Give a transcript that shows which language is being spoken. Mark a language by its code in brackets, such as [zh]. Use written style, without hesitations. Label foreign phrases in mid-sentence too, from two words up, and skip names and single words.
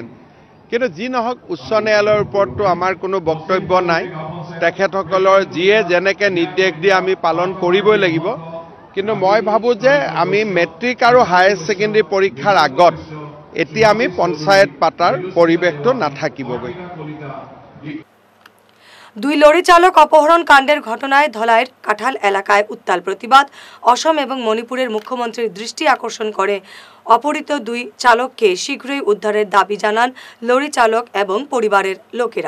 [as] কিন্তু যি নহওক, উচ্চ ন্যায়ালয়ৰ ওপৰতো আমাৰ কোনো বক্তব্য নাই। তেখেতসকলৰ যিয়ে যেনেকৈ নিৰ্দেশ দিয়ে আমি পালন কৰিবই লাগিব। কিন্তু মই ভাবোঁ যে আমি মেট্ৰিক আৰু [en] higher secondary [as] পৰীক্ষাৰ আগত এতিয়া আমি পঞ্চায়ত পাতাৰ পৰিৱেশটো নাথাকিবগৈ। [bn] দুই লরি চালক অপহরণ কাণ্ডের ঘটনায় ধলাইয়ের কাঁঠাল এলাকায় উত্তাল প্রতিবাদ। অসম এবং মণিপুরের মুখ্যমন্ত্রীর দৃষ্টি আকর্ষণ করে অপহৃত দুই চালককে শীঘ্রই উদ্ধারের দাবি জানান লরি চালক এবং পরিবারের লোকেরা।